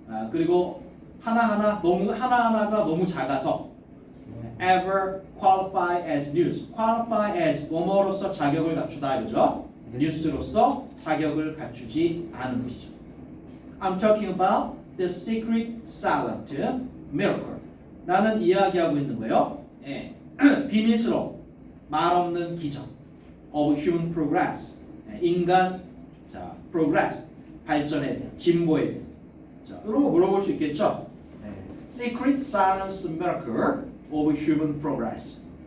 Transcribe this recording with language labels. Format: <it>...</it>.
<ko>그리고 하나하나가 너무 작아서</ko> <en>ever qualify as news.</en> <ko>qualify as 뭐뭐로서 자격을 갖추다 이거죠. 뉴스로서 자격을 갖추지 않은 것이죠.</ko> <en>I'm talking about the secret silent miracle.</en> <ko>나는 이야기하고 있는 거예요. 비밀스러운 말 없는 기적</ko> <en>of human progress.</en> <ko>인간 progress 발전에 대한 진보에 대한. 자, 이런 거 물어볼 수 있겠죠.</ko> <en>Secret silence miracle of human progress.</en>